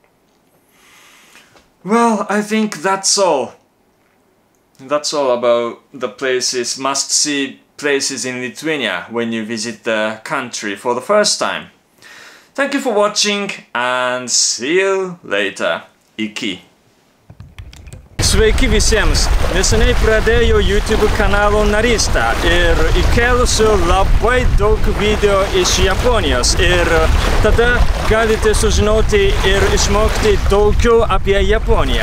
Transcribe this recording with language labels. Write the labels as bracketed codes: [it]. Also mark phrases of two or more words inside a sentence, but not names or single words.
[en] Well, I think that's all. That's all about the places, must-see places in Lithuania when you visit the country for the first time. Thank you for watching and see you later. [lt] Iki. Sveiki visiems! Neseniai pradėjau YouTube kanalo narystę ir įkėlusiu labai daug video iš Japonijos, ir tada galite sužinoti ir išmokti daugiau apie Japoniją.